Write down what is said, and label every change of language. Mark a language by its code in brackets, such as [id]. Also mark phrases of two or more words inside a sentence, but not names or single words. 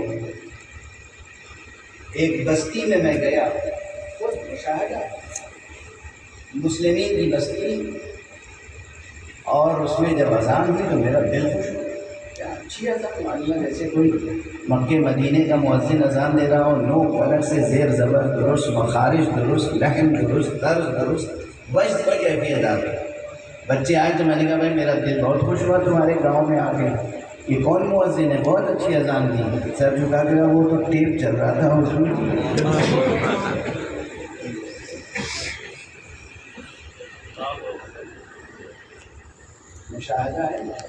[ur] ایک بستی میں گیا، خود مشاہدہ، مسلمین کی بستی، اور اس میں جب اذان ہوئی تو میرا دل خوش ہوا. کیا اچھی اذان معلوم ہے، جیسے کوئی مکے مدینے کا مؤذن اذان دے رہا ہو، نو پلک سے زیر زبر درست، مخارج درست، لحن درست، طرز درست، وجد پر کیفیت آ گئی. بچے آئے تو میں نے کہا بھائی میرا دل بہت خوش ہوا تمہارے گاؤں میں آ کے. یہ کون مؤذن ہے؟ بہت اچھی اذان دی. سر جھکا کے وہ تو ٹیپ چل رہا تھا اس میں. مشاہدہ ہے.